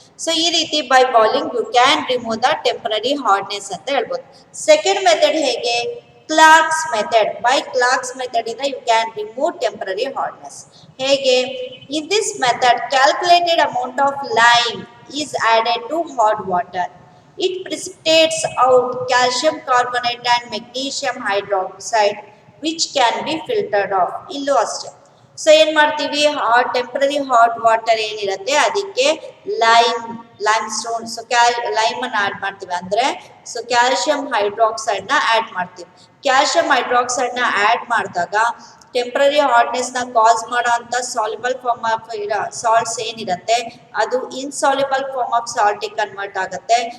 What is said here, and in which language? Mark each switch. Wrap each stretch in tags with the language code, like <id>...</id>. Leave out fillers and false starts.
<en>so ಈ ರೀತಿ by boiling you can remove the temporary hardness</en> <kn>ಅಂತ ಹೇಳ್ಬೋದು. ಸೆಕೆಂಡ್ ಮೆಥಡ್ ಹೇಗೆ?</kn> <en>Clark's method. By Clark's method ಇಂದ you can remove temporary hardness. ಹೇಗೆ? In this method calculated amount of lime is added to hot water. It precipitates out calcium carbonate and magnesium hydroxide which can be filtered off.</en> <kn>ಇಲ್ಲೂ ಅಷ್ಟೇ. So ಏನ್ ಮಾಡ್ತೀವಿ, temporary hot water ಏನಿರುತ್ತೆ ಅದಕ್ಕೆ lime stone, so lime ಅನ್ನ add ಮಾಡ್ತೀವಿ. ಅಂದ್ರೆ so calcium hydroxide ನ ಆಡ್ ಮಾಡ್ತೀವಿ. ಕ್ಯಾಲ್ಶಿಯಂ ಹೈಡ್ರಾಕ್ಸೈಡ್ ನ ಆಡ್ ಮಾಡಿದಾಗ ಟೆಂಪರರಿ ಹಾರ್ಡ್ನೆಸ್ ನ ಕಾಸ್ ಮಾಡೋ ಅಂತ ಸಾಲ್ಯುಬಲ್ ಫಾರ್ಮ್ ಆಫ್ ಸಾಲ್ಟ್ಸ್ ಏನಿರುತ್ತೆ ಅದು insoluble form of salt convert ಆಗುತ್ತೆ.</kn>